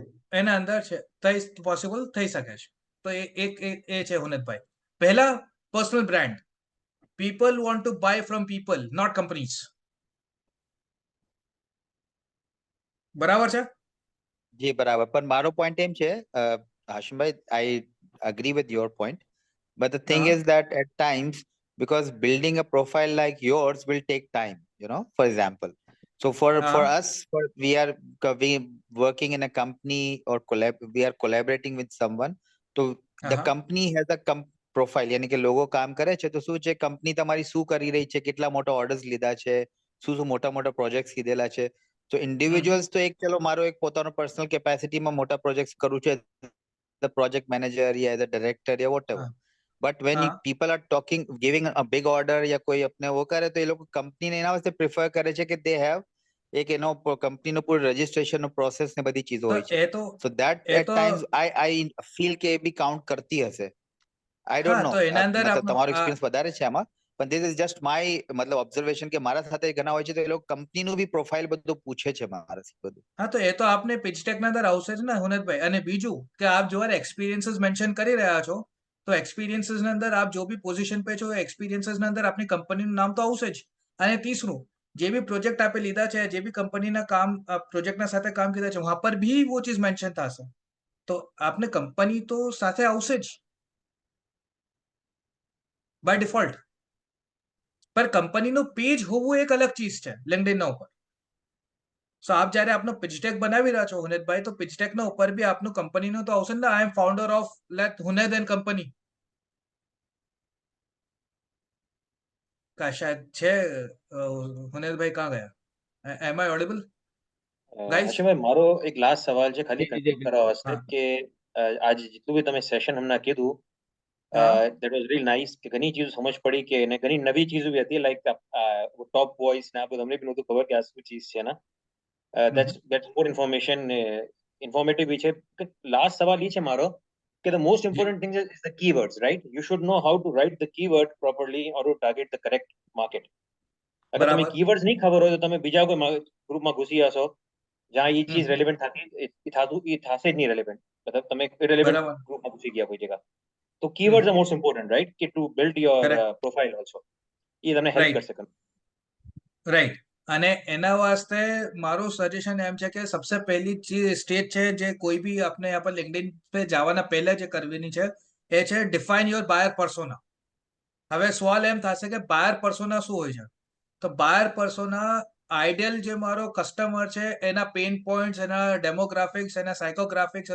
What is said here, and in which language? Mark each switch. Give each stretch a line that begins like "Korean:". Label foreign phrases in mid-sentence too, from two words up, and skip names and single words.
Gujarati: એના અંદર છે થઈ પોસિબલ થઈ શકે છે તો એ એક એ છે હુનેદભાઈ પહેલા
English: personal brand people want to buy from people not companies
Gujarati: બરાબર છે જી બરાબર પણ મારો પોઈન્ટ એમ છે હાશિમભાઈ
English: I agree with your point but the thing
Gujarati: હા
English: is that at times because building a profile like yours will take time for example so for
Gujarati: હા
English: us we are we working in a company or we are collaborating with someone so the
Gujarati: હા
English: company has a profile
Gujarati: यानी કે લોકો કામ કરે છે તો શું છે કંપની તમારી શું કરી રહી છે કેટલા મોટા ઓર્ડર્સ લીધા છે શું મોટા મોટા પ્રોજેક્ટ્સ લીધેલા છે તો ઇન્ડિવિજ્યુઅલ્સ તો એક ચલો મારો એક પોતાનો પર્સનલ કેપેસિટીમાં મોટા પ્રોજેક્ટ્સ કરું છે
English: the project manager या the director या whatever
Gujarati: હા
English: but when
Gujarati: હા
English: people are talking giving a big order
Gujarati: या કોઈ
Hindi: अपने वो
Gujarati: કરે તો એ લોકો કંપનીને એના વાસ્તે પ્રિફર કરે છે કે
English: they have
Gujarati: એક એનો કંપનીનો પૂરો રજિસ્ટ્રેશન નો પ્રોસેસ ને બધી ચીજો તો હોય છે એ તો
English: so that
Gujarati: એ
English: at
Gujarati: તો times I feel કે એ બી કાઉન્ટ કરતી હશે I હા
English: don't know
Gujarati: તો એના અંદર મતલબ આપણું તમારો એક્સપિરિયન્સ વધારે છે આમાં પણ
English: this is just my
Gujarati: મતલબ ઓબ્ઝર્વેશન કે મારા સાથે ઘણા હોય છે તો એ લોકો કંપનીનું બી પ્રોફાઇલ બધું પૂછે છે મારાથી બધું હા તો એ તો આપને
English: pitch deckના
Gujarati: અંદર આવશે જ ને હુનેદભાઈ અને બીજું કે આપ જયારે એક્સપિરિયન્સીસ મેન્શન કરી રહ્યા છો તો એક્સપિરિયન્સીસ ની અંદર આપ જો બી પોઝિશન पे છો એક્સપિરિયન્સીસ ની અંદર આપની કંપનીનું નામ તો આવશે જ અને तीसરું જે બી પ્રોજેક્ટ આપે લીધા છે જે બી કંપનીના કામ પ્રોજેક્ટના સાથે કામ કીધા છે
Hindi: वहां पर भी वो चीज मेंशन
Gujarati: થશે તો આપને કંપની તો સાથે આવશે જ
English: by default
Gujarati: પર કંપનીનું પેજ હોવું એક અલગ ચીજ છે LinkedIn ના ઉપર સો આપ જ્યારે આપનો
English: pitch deck
Gujarati: બનાવી રહ્યા છો હુનેદભાઈ તો
English: pitch deck
Gujarati: ના ઉપર બી આપનું કંપનીનું તો આવશે ને
English: I am founder of let Huned and company
Hindi: का शायद
Gujarati: છે હુનેદભાઈ કहाँ ગયા
English: am I audible guys
Gujarati: હર્ષભાઈ મારો એક લાસ્ટ સવાલ છે ખાલી જી જી કન્ક્લુડ કરવા વાસ્તે હા કે આજે જેટલું બી તમે સેશન હમણાં કીધું હા
English: that was really nice
Gujarati: કે ઘણી ચીજો સમજ પડી કે એને ઘણી નવી ચીજો બી હતી લાઈક
English: top voice
Gujarati: ને આ બધું અમને બી નહોતું ખબર કે આ શું ચીજ છે ને
English: that's more information informative
Gujarati: બી છે કે લાસ્ટ સવાલ એ છે મારો કે
English: the most important thing is the keywords right you should know how to write the keyword properly or to target the correct market
Gujarati: અગર તમે બરાબર keywords નહીં ખબર હોય તો તમે બીજા કોઈ ગ્રુપમાં ઘૂસી જશો જ્યાં એ ચીજ રેલેવન્ટ થતી એ થશે જ નહીં રેલેવન્ટ મતલબ તમે ઇરેલેવન્ટ બરાબર ગ્રુપમાં ઘૂસી ગયા કોઈ જગ્યા તો
English: keywords are most important right
Gujarati: કે
English: to build your
Gujarati: કરેક્ટ
English: profile also
Gujarati: એ તમને હેલ્પ રાઈટ કરશે રાઈટ અને એના વાસ્તે મારું સજેશન એમ છે કે સબસે પહેલી સ્ટેજ છે જે કોઈ બી આપણે આપણે LinkedIn पे જવાના પહેલા જે કરવાની છે એ છે
English: define your buyer persona
Gujarati: હવે સવાલ એમ થશે કે
English: buyer persona
Gujarati: શું હોય છે તો
English: buyer persona
Gujarati: આઈડિયલ જે મારો કસ્ટમર છે એના
English: pain points
Gujarati: એના ડેમોગ્રાફિક્સ એના સાયકોગ્રાફિક્સ